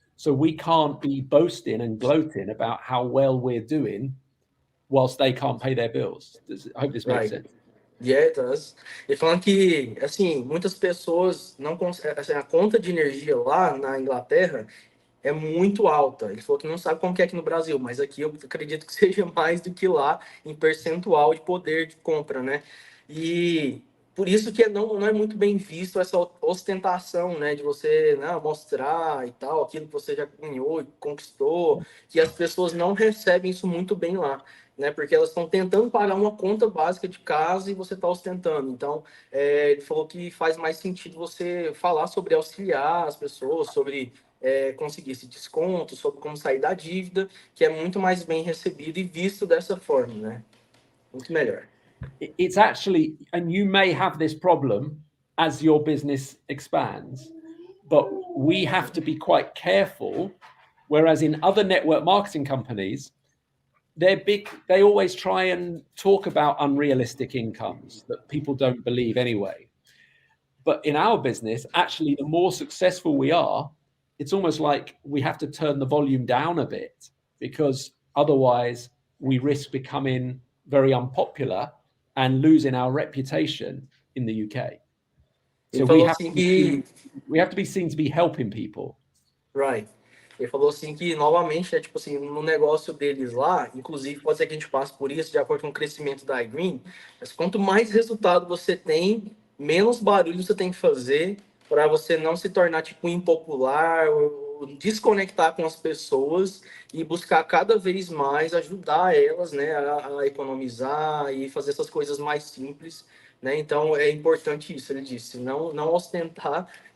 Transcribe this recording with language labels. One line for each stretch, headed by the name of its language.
English: So we can't be boasting and gloating about how well we're doing whilst they can't pay their bills. I hope this makes sense. Yeah, it does.
Portuguese: Ele falando que, assim, muitas pessoas não conseguem, assim, a conta de energia lá na Inglaterra é muito alta. Ele falou que não sabe como que é aqui no Brasil, mas aqui eu acredito que seja mais do que lá em percentual de poder de compra, né? E por isso que não é muito bem visto essa ostentação, né? De você, né, mostrar e tal, aquilo que você já ganhou e conquistou, que as pessoas não recebem isso muito bem lá, né? Porque elas estão tentando pagar uma conta básica de casa e você está ostentando. Então, ele falou que faz mais sentido você falar sobre auxiliar as pessoas, sobre conseguir esse desconto, sobre como sair da dívida, que é muito mais bem recebido e visto dessa forma, né? Muito melhor.
English: It's actually, and you may have this problem as your business expands, but we have to be quite careful. Whereas in other network marketing companies, they always try and talk about unrealistic incomes that people don't believe anyway. But in our business, actually, the more successful we are, it's almost like we have to turn the volume down a bit, because otherwise we risk becoming very unpopular and losing our reputation in the UK. So we have to be seen to be helping people. Right.
Portuguese: Ele falou assim que, novamente, tipo assim, no negócio deles lá, inclusive pode ser que a gente passe por isso de acordo com o crescimento da iGreen, mas quanto mais resultado você tem, menos barulho você tem que fazer para você não se tornar, tipo, impopular, ou desconectar com as pessoas e buscar cada vez mais ajudar elas, né, a economizar e fazer essas coisas mais simples, né? Então, é importante isso, ele disse, não ostentar,